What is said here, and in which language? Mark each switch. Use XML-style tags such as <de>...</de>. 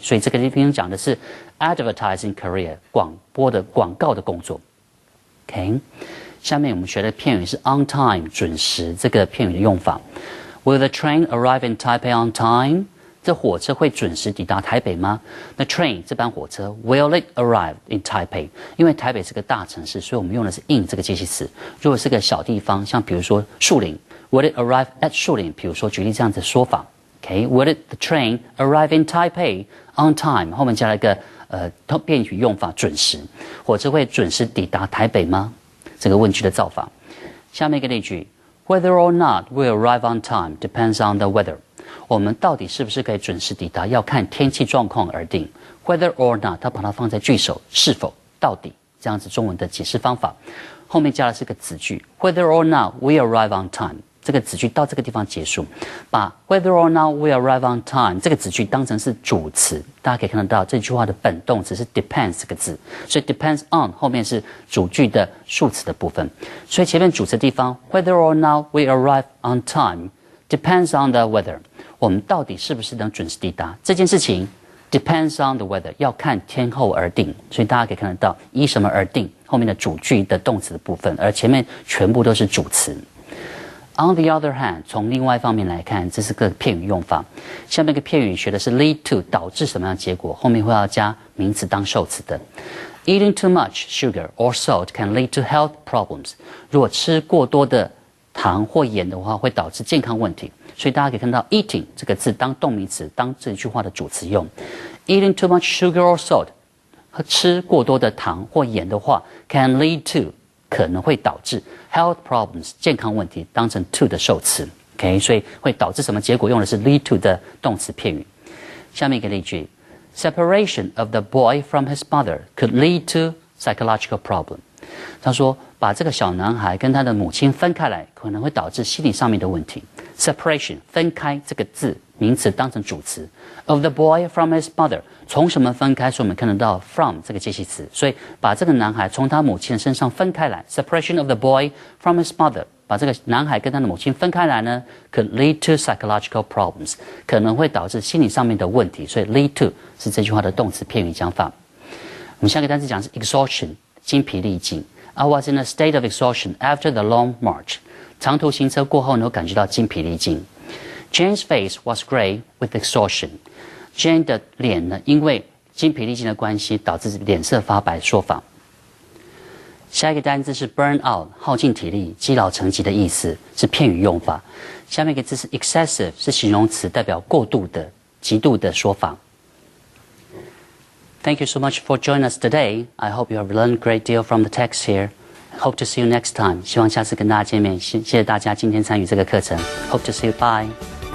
<zh>所以这个地方讲的是</zh> <en>advertising career</en> <zh>广告的工作。 OK， 下面我们学的片语是 on time 准时这个片语的用法。</zh> <en>Will the train arrive in Taipei on time？</en> <zh>这火车会准时抵达台北吗？</zh> <en>The train</en> <zh>这班火车</zh> <en>Will it arrive in Taipei？</en> <zh>因为台北是个大城市，所以我们用的是 in 这个介系词。如果是个小地方，像比如说树林 ，</zh> <en>Will it arrive at</en> <zh>树林？比如说举例这样子的说法。</zh> <en>OK，Will the train arrive in Taipei on time？</en> <zh>后面加了一个片语用法准时，火车会准时抵达台北吗？这个问句的造法。下面一个例句</zh> <en>：Whether or not we arrive on time depends on the weather。</en> <zh>我们到底是不是可以准时抵达，要看天气状况而定。 Whether or not， 它把它放在句首，是否、到底这样子中文的解释方法。后面加的是个子句</zh> <en>：Whether or not we arrive on time。</en> <zh>这个子句到这个地方结束，把</zh> <en>whether or not we arrive on time 这个子句当成是主词，大家可以看得到这句话的本动词是 depends 这个字，所以 depends on 后面是主句的数词的部分，所以前面主词的地方 whether or not we arrive on time depends on the weather，</en> <zh>我们到底是不是能准时抵达这件事情</zh> <en>depends on the weather</en> <zh>要看天候而定，所以大家可以看得到依什么而定后面的主句的动词的部分，而前面全部都是主词。</zh> <en>On the other hand，</en> <zh>从另外一方面来看，这是个片语用法。下面一个片语学的是 lead to 导致什么样的结果，后面会要加名词当受词的。</zh> <en>Eating too much sugar or salt can lead to health problems。</en> <zh>如果吃过多的糖或盐的话，会导致健康问题。所以大家可以看到 eating 这个字当动名词，当这句话的主词用。</zh> <en>Eating too much sugar or salt，</en> <zh>吃过多的糖或盐的话 ，</zh> <en>can lead to</en> <zh>可能会导致</zh> <en>health problems</en> <zh>健康问题，当成 to 的受词 ，OK， 所以会导致什么结果？用的是 lead to 的动词片语。下面一个例句</zh> <en>：Separation of the boy from his mother could lead to psychological problem。</en> <zh>他说，把这个小男孩跟他的母亲分开来，可能会导致心理上面的问题。 Separation 分开这个字名词当成主词 ，</zh> <en>of the boy from his mother</en> <zh>从什么分开？所以我们看得到 from 这个介系词，所以把这个男孩从他母亲身上分开来。</zh> <en>Separation of the boy from his mother</en> <zh>把这个男孩跟他的母亲分开来呢 ，</zh> <en>could lead to psychological problems</en> <zh>可能会导致心理上面的问题。所以 lead to 是这句话的动词片语讲法。我们下一个单词讲是 exhaustion 精疲力尽。</zh> <en>I was in a state of exhaustion after the long march。</en> <zh>长途行车过后呢，我感觉到精疲力尽。</zh> <en>Jane's face was grey with exhaustion。</en> <zh>Jane 的脸呢，因为精疲力尽的关系，导致脸色发白。说法。下一个单字是 burn out， 耗尽体力、积劳成疾的意思，是片语用法。下面一个字是 excessive， 是形容词，代表过度的、极度的说法。</zh> <en>Thank you so much for joining us today. I hope you have learned a great deal from the text here. Hope to see you next time.</en> <zh>希望下次跟大家见面。谢谢大家今天参与这个课程。</zh> <en>Hope to see you. Bye.</en>